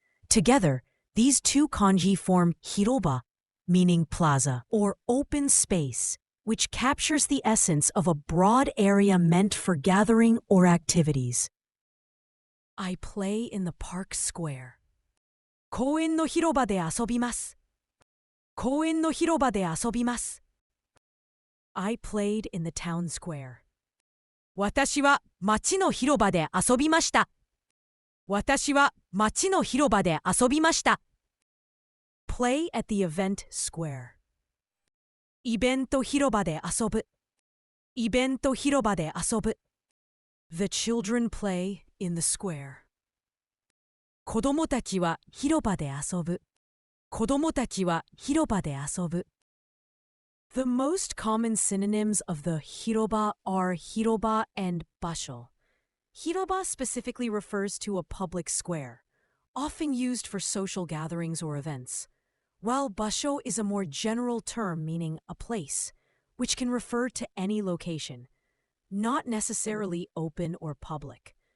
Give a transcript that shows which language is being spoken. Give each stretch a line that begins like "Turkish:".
English: Together, these two kanji form hiroba, meaning plaza, or open space, which captures the essence of a broad area meant for gathering or activities. I play in the park square.
Japanese: 公園の広場で遊びます。公園の広場で遊びます。
English: I played in the town square.
Japanese: 私は街の広場で遊びました。私は街の広場で遊びました。
English: Play at the event square.
Japanese: イベント広場で遊ぶ。イベント広場で遊ぶ。
English: The children play in the square.
Japanese: 子供たちは広場で遊ぶ。子供たちは広場で遊ぶ。
English: The most common synonyms of the hiroba are hiroba and basho. Hiroba specifically refers to a public square, often used for social gatherings or events, while basho is a more general term meaning a place, which can refer to any location, not necessarily open or public.